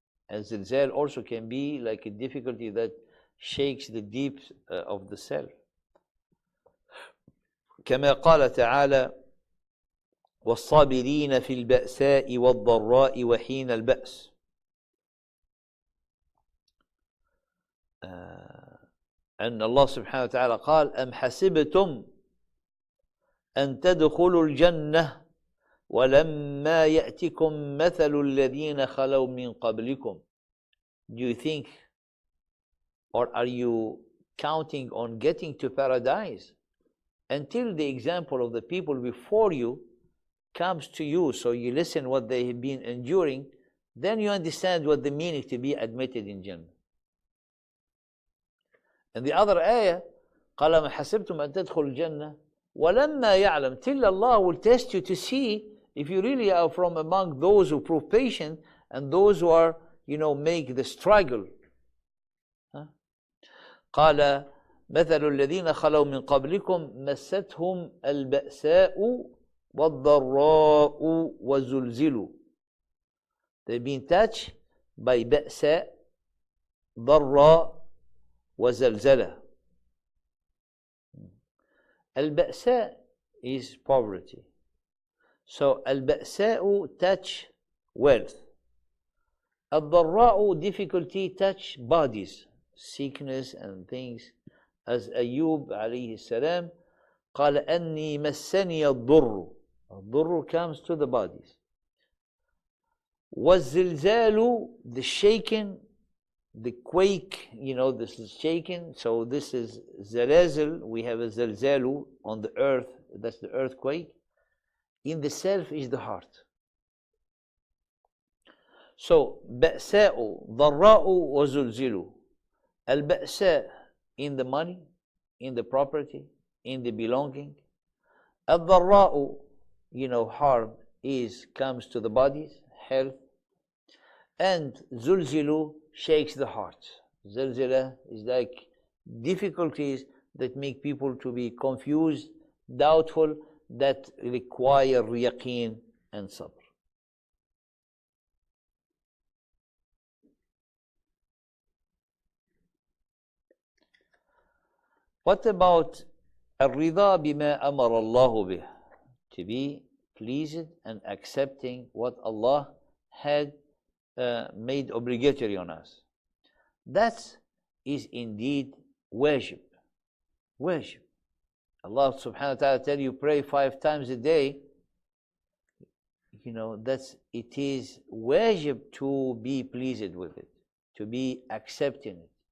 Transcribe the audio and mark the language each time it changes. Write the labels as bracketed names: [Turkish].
[English] And zilzal also can be like a difficulty that shakes the deep of the self. [Arabic] كما قال تعالى: والصابرين في البأساء والضراء وحين البأس. أن الله سبحانه وتعالى قال: أم حسبتم أن تدخلوا الجنة ولما يأتكم مثل الذين خلوا من قبلكم. [English] Do you think, or are you counting on getting to paradise until the example of the people before you comes to you? So you listen what they have been enduring, then you understand what the meaning to be admitted in Jannah. And the other ayah, [Arabic] قال ما حسبتم أن تدخلوا الجنة ولما يعلم, [English] till Allah will test you to see if you really are from among those who prove patient and those who are, make the struggle. [Arabic] قال مثل الذين خلوا من قبلكم مستهم البأساء والضراء وزلزلوا. [English] They've been touched by بأساء, ضراء, وزلزلة. البأساء is poverty. So البأساء touch wealth. الضراء difficulty touch bodies, sickness and things. as Ayub alayhi salam, [Arabic] قال أني مسني الضر. [English] الضر comes to the bodies. والزلزال, the shaking, the quake, this is shaking. So this is zalazil. We have a zalzalu on the earth. That's the earthquake. In the self is the heart. [Arabic] So بأساء ضراء وزلزل. [English] Al-ba'sa in the money, in the property, in the belonging. Al-dharra'u, harm comes to the bodies, health. And zulzilu shakes the heart. Zilzila is like difficulties that make people to be confused, doubtful, that require yaqeen and sabr. What about [Arabic] الرضا بما أمر الله به? [English] To be pleased and accepting what Allah had made obligatory on us. That is indeed wajib. Wajib. Allah subhanahu wa ta'ala tell you pray 5 times a day. It is wajib to be pleased with it, to be accepting it.